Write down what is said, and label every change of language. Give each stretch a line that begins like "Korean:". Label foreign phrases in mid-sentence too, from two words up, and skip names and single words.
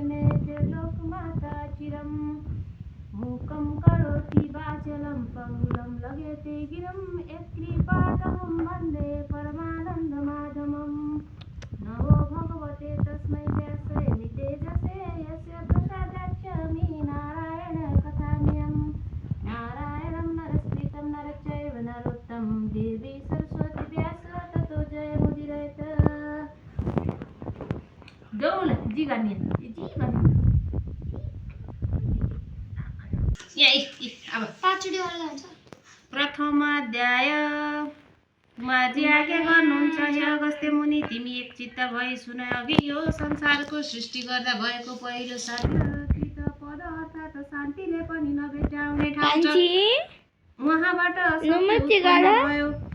Sanskrit: मे लोकमाता चिरम् मूकं करोति वाचलं पङ्गुलं लघ्यते गिरं यत्कृपातमं वन्दे परमानन्दमाधवम् नमो भगवते तस्मै व्यासाय नितेजसे यस्य प्रसादाच्चामि नारायण कथामयम् नारायणं नरस्कृतं नरचैव नरोत्तमं देवी सरस्वती व्यास ततो जयमुदीरयेत्
Nepali: गौल जी गर्ने अब प्रथम अध्याय माझी आज्ञा गर्नुहुन्छ हे अगस्त्य मुनि तिमी एक चित्त भई सुन अघि यो संसारको सृष्टि गर्दा भएको पहिलो साध्य चित्त पद अर्थात् शान्तिले पनि नभेटाउने ठाउँ छ उहाँबाट भयो